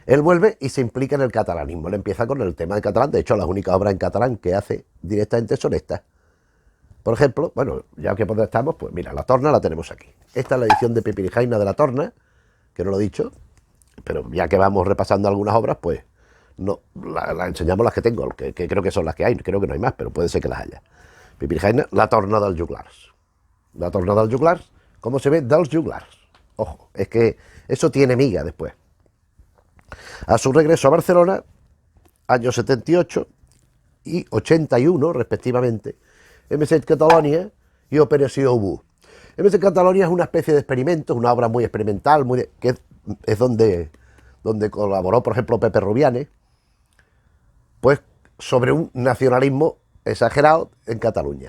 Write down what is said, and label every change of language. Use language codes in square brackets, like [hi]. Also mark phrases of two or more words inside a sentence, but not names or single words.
[es] Él vuelve y se implica en el catalanismo. Él empieza con el tema del catalán. De hecho, las únicas obras en catalán que hace directamente son estas. Por ejemplo, bueno, ya que por estamos, pues mira, la torna la tenemos aquí. Esta es la edición de Pipirijaina de la torna, que no lo he dicho, pero ya que vamos repasando algunas obras, pues no la enseñamos las que tengo, que creo que son las que hay, creo que no hay más, pero puede ser que las haya. Pipirijaina, la torna dels juglars. La torna dels juglars, ¿cómo se ve? Dels juglars. Ojo, es que eso tiene miga después. A su regreso a Barcelona, años 78 y 81, respectivamente, MS Catalonia y Operació Obú. MS Catalonia es una especie de experimento, una obra muy experimental, que es donde colaboró, por ejemplo, Pepe Rubianes, pues sobre un nacionalismo exagerado en Cataluña.